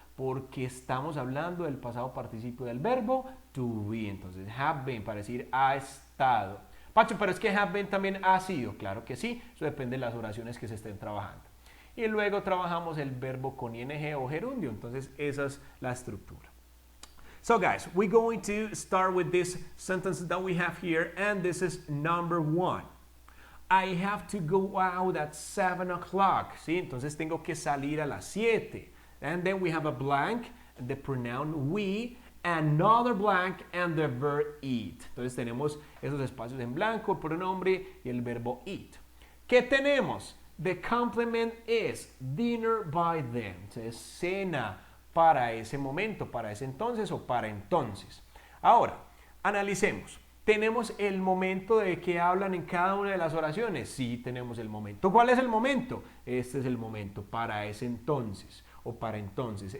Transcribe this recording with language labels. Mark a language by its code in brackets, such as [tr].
[es] Porque estamos hablando del pasado participio del verbo to be, entonces [en] have been [es] para decir ha estado. Pacho, pero es que [en] have been [es] también ha sido, claro que sí, eso depende de las oraciones que se estén trabajando. Y luego trabajamos el verbo con ing o gerundio, entonces esa es la estructura. [en] So guys, we're going to start with this sentence that we have here, and this is number 1. I have to go out at 7 o'clock, [es] ¿sí? Entonces tengo que salir a las 7. [en] And then we have a blank, the pronoun we, another blank, and the verb eat. [es] Entonces tenemos esos espacios en blanco, el pronombre y el verbo eat. ¿Qué tenemos? [en] The complement is dinner by then. [es] Entonces, cena para ese momento, para ese entonces o para entonces. Ahora, analicemos. ¿Tenemos el momento de que hablan en cada una de las oraciones? Sí, tenemos el momento. ¿Cuál es el momento? Este es el momento, para ese entonces o para entonces.